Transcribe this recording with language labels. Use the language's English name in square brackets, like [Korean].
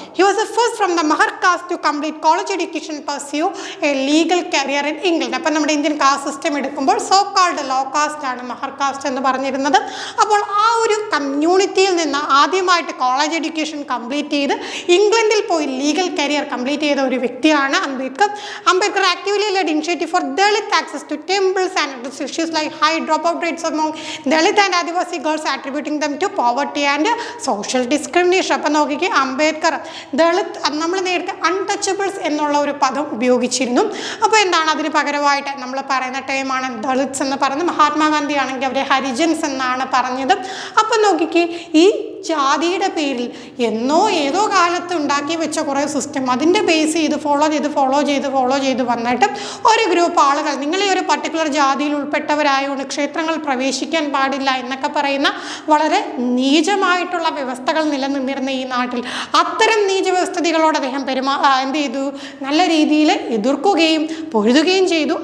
[English] He was the first from the Mahar caste to complete college education and pursue a legal career in England. [Malayalam] അപ്പം നമ്മുടെ Indian caste system എടുക്കുമ്പോൾ [English] so called low caste [Malayalam] ആണ് മഹർ cast എന്ന് പറഞ്ഞിരുന്നത്. അപ്പോൾ ആ ഒരു കമ്മ്യൂണിറ്റിയിൽ നിന്ന് ആദ്യമായിട്ട് കോളേജ് എഡ്യൂക്കേഷൻ കംപ്ലീറ്റ് ചെയ്ത് ഇംഗ്ലണ്ടിൽ പോയി ലീഗൽ കരിയർ കംപ്ലീറ്റ് ചെയ്ത ഒരു വ്യക്തിയാണ് Ambedkar. [English] Ambedkar actively led initiative for Dalit access to temples and issues like high dropout rates among Dalit and Adivasi girls, attributing them to poverty and social discrimination. [Malayalam] അപ്പം നോക്കിക്കേ, അംബേദ്കർ ദളിത്, നമ്മൾ നേരത്തെ അൺടച്ചബിൾസ് എന്നുള്ള ഒരു പദം ഉപയോഗിച്ചിരുന്നു. അപ്പോൾ എന്താണ് അതിന് പകരമായിട്ട് നമ്മൾ പറയുന്ന ടൈമാണ് ദളിത്സ് എന്ന് പറയുന്നത്. മഹാത്മാഗാന്ധി ആണെങ്കിൽ അവരെ ഹരിജൻസ് എന്നാണ് പറഞ്ഞത്. അപ്പം നോക്കിക്കേ, ഈ ജാതിയുടെ പേരിൽ ഏതോ കാലത്ത് ഉണ്ടാക്കി വെച്ച കുറേ സിസ്റ്റം, അതിൻ്റെ ബേസ് ചെയ്ത് ഫോളോ ചെയ്ത് വന്നിട്ട് ഒരു ഗ്രൂപ്പ് ആളുകൾ, നിങ്ങൾ ഈ ഒരു പർട്ടിക്കുലർ ജാതിയിൽ ഉൾപ്പെട്ടവരായതുകൊണ്ട് ക്ഷേത്രങ്ങൾ പ്രവേശിക്കാൻ പാടില്ല എന്നൊക്കെ പറയുന്ന വളരെ നീചമായിട്ടുള്ള വ്യവസ്ഥകൾ നിലനിന്നിരുന്ന ഈ നാട്ടിൽ അത്തരം നീച വ്യവസ്ഥിതികളോട് അദ്ദേഹം എന്ത് ചെയ്തു, നല്ല രീതിയിൽ എതിർക്കുകയും പൊരുതുകയും ചെയ്തു.